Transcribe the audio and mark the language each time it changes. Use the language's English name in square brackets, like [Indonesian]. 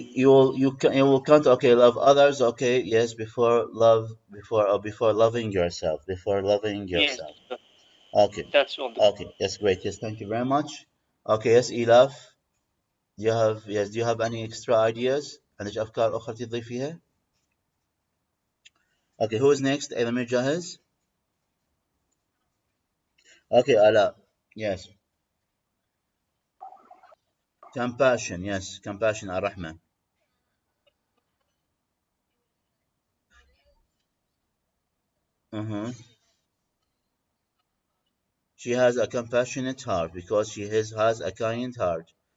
[English] You can't love others, okay, yes, before loving yourself. Yes, okay. That's all. Okay, yes, great. Yes, thank you very much. Okay, yes, Ilaf. Do you have any extra ideas؟ [Arabic] عندك أفكار أخرى تضيفيها؟ [English] Okay, who is next? [Arabic] أيضا من جاهز؟ [English] Okay, [Arabic] Ala. [English] Yes. Compassion, yes. Compassion, الرحمة. She has a compassionate heart because she has a kind heart.